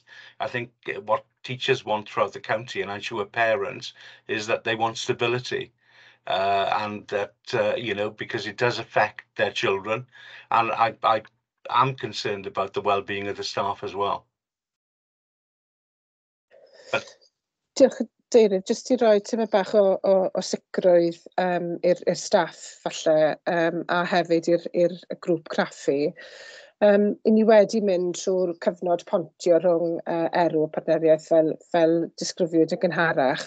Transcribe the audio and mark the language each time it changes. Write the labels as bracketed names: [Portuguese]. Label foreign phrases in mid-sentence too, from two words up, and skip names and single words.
[English] I think what teachers want throughout the county, and I'm sure parents, is that they want stability. And that, because it does affect their children. And I am concerned about the well-being of the staff as well. But... [Welsh] Diolch, Deirydd, jyst i roi tymed bach o sicrwydd i'r staff falle, a hefyd i'r grŵp craffu. I ni wedi mynd trwy'r cyfnod pontio rhwng Erw a Partneriaeth fel disgrifiwyd yn gynharach.